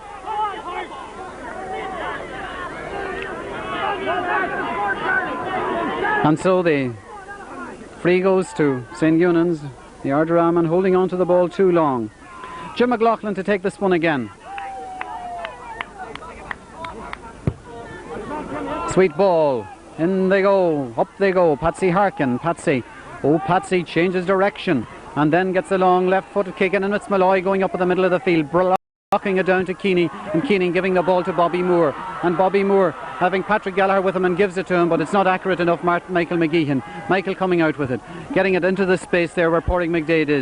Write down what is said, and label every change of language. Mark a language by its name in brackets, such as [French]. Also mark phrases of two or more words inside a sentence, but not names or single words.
[English] And so the free goes to St.Eunans V Ardara, man holding on to the ball too long. Jim McLaughlin to take this one again. Sweet ball. In they go. Up they go. Patsy Harkin. Patsy. Oh, Patsy changes direction and then gets a long left-footed kick in, and it's Malloy going up in the middle of the field, blocking it down to Keeney, and Keeney giving the ball to Bobby Moore. And Bobby Moore having Patrick Gallagher with him and gives it to him, but it's not accurate enough. Michael McGeechan. Michael coming out with it. Getting it into the space there where Porrick McDade is.